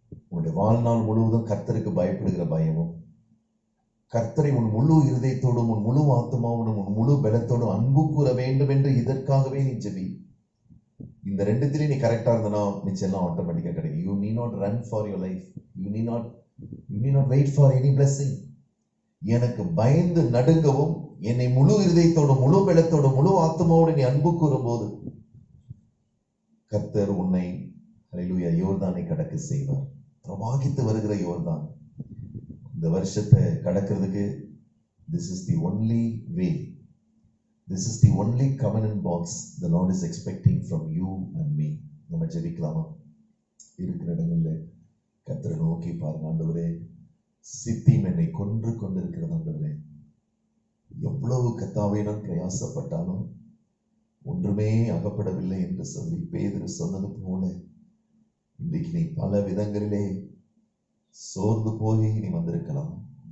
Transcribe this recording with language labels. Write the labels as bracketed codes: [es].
[ta] உன்னுடைய வாழ்நாள் முழுவதும் கர்த்தருக்கு பயப்படுகிற பயமும், கர்த்தரை உன் முழு இருதயத்தோடும், உன் முழு ஆத்மாவோடும், உன் முழு பலத்தோடும் அன்பு கூற வேண்டும் என்று இதற்காகவே நீ ஜெபி. இந்த 2 நீ கரெக்டா இருந்தனா மிச்சம் எல்லாம் ஆட்டோமேட்டிக்கா கிடைக்கும். [en] You need not run for your life. You need not wait for any blessing. [ta] எனக்கு பயந்து நடுங்கவும், என்னை முழு இருதயத்தோடும், முழு பலத்தோடும், முழு ஆத்மாவோடு நீ அன்பு கூறும் போது கர்த்தர் உன்னை அல்லேலூயா யோர்தானை கடக்க செய்வார். பிரவாகித்து வருகிற யோர்தான் இந்த வருஷத்தை கடக்கிறதுக்கு [en] this is the only way. This is the only covenant box the Lord is expecting from you and me. [ta] நம்ம ஜெபிக்கலாமா? இருக்கிற இடங்கள்ல கர்த்தரை நோக்கி பாருங்க. ஆண்டவரே, சித்திம் என்னை கொன்று கொண்டிருக்கிறது ஆண்டவரே. எவ்வளவு கர்த்தாவே நான் பிரயாசப்பட்டாலும் ஒன்றுமே அகப்படவில்லை என்று சொல்லி பேதுரு சொன்னது போல இன்றைக்கு நீ பல விதங்களிலே சோர்ந்து போய் நீ வந்திருக்கலாம்.